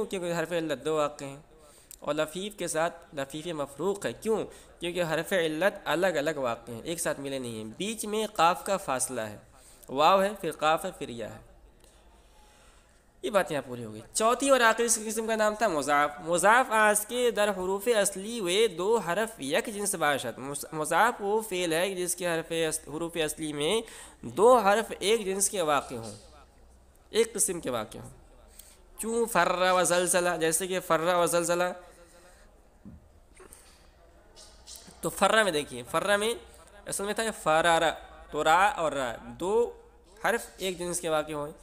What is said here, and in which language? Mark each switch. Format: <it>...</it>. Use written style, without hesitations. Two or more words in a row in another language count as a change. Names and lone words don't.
<ur>کیونکہ حرف علت دو واقع ہیں، اور لفیف کے ساتھ لفیف مفروق ہے کیوں؟ کیونکہ حرف علت الگ الگ واقع ہیں، ایک ساتھ ملے نہیں ہیں، بیچ میں قاف کا فاصلہ ہے، واو ہے پھر قاف ہے پھر یا ہے۔ یہ بات یہاں پوری ہو گئی۔ چوتھی اور آخری قسم کا نام تھا مضاف۔</ur> <fa>مضاف آج کے در حروف اصلی وے دو حرف یک جنس باشد۔</fa> <ur>مضاف وہ فعل ہے جس کے حروف اصلی میں دو حرف ایک جنس کے واقع ہوں، ایک قسم کے واقع ہوں۔</ur> <fa>چوں فرّ و زلزلہ،</fa> <ur>جیسے کہ فرّ و زلزلہ، تو فرّ میں دیکھیے، فرّ میں اصل میں تھا فرارا، تو را اور را دو حرف ایک جنس کے واقع ہوئے۔</ur>